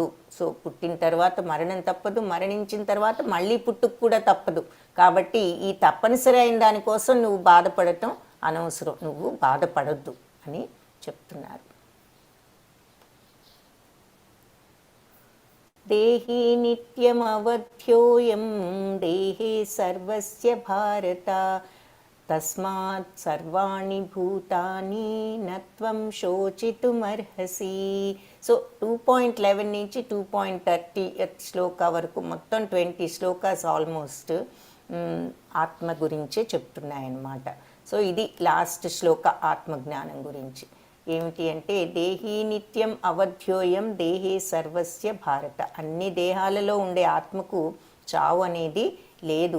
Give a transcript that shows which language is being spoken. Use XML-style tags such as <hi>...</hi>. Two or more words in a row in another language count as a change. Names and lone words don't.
<te>సో పుట్టిన తర్వాత మరణం తప్పదు, మరణించిన తర్వాత మళ్ళీ పుట్టుకు కూడా తప్పదు. కాబట్టి ఈ తప్పనిసరి అయిన దానికోసం నువ్వు బాధపడటం అనవసరం, నువ్వు బాధపడొద్దు అని చెప్తున్నారు.</te> <sa>దేహి నిత్యమవధ్యోయం దేహే సర్వస్య భారత తస్మాత్ సర్వాణి భూతాని నత్వం శోచితుమర్హసి.</sa> <te>సో 2.11 నుంచి 2.30 శ్లోక వరకు మొత్తం 20 శ్లోకాస్ ఆల్మోస్ట్ ఆత్మ గురించే చెప్తున్నాయన్నమాట. సో ఇది లాస్ట్ శ్లోక ఆత్మజ్ఞానం గురించి. ఏమిటి అంటే</te> <sa>దేహీ నిత్యం అవధ్యోయం దేహే సర్వస్య భారత,</sa> <te>అన్ని దేహాలలో ఉండే ఆత్మకు చావు అనేది లేదు.</te>